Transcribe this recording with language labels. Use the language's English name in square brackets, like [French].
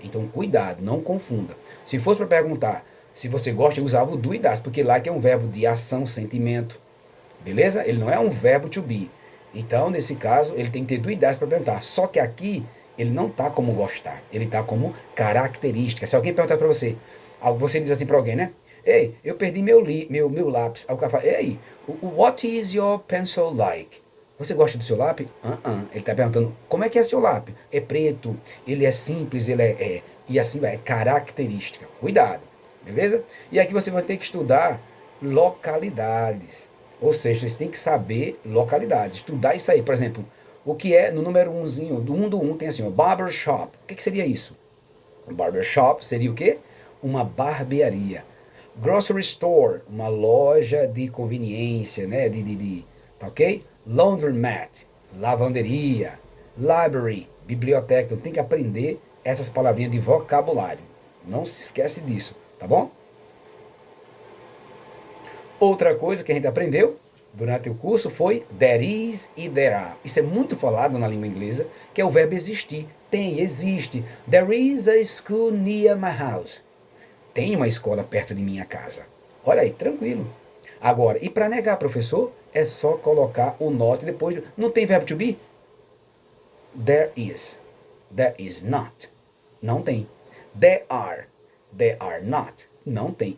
[Portuguese] Então, cuidado, não confunda. Se fosse para perguntar se você gosta, eu usava o do e das, porque like é um verbo de ação, sentimento. Beleza? Ele não é um verbo to be. Então, nesse caso, ele tem que ter do e das para perguntar. Só que aqui, ele não está como gostar. Ele está como característica. Se alguém perguntar para você, você diz assim para alguém, né? Ei, eu perdi meu lápis. Aí o cara fala, ei, [English] what is your pencil like? [Portuguese] Você gosta do seu lápis? Ele está perguntando, como é que é seu lápis? É preto, ele é simples, e assim vai, é característica. Cuidado, beleza? E aqui você vai ter que estudar localidades. Ou seja, você tem que saber localidades, estudar isso aí. Por exemplo, o que é no número 1zinho, do 1 tem assim, ó, barbershop. O que seria isso? Barbershop seria o quê? Uma barbearia. Grocery store, uma loja de conveniência, né? Tá ok? Laundromat, lavanderia. Library, biblioteca. Então tem que aprender essas palavrinhas de vocabulário. Não se esquece disso, tá bom? Outra coisa que a gente aprendeu durante o curso foi there is e there are. Isso é muito falado na língua inglesa, que é o verbo existir. Tem, existe. [English] There is a school near my house. [Portuguese] Tem uma escola perto de minha casa. Olha aí, tranquilo. Agora, e para negar, professor, é só colocar o not e depois. Não tem verbo [English] to be? There is. There is not. [Portuguese] Não tem. [English] There are. There are not. Não tem.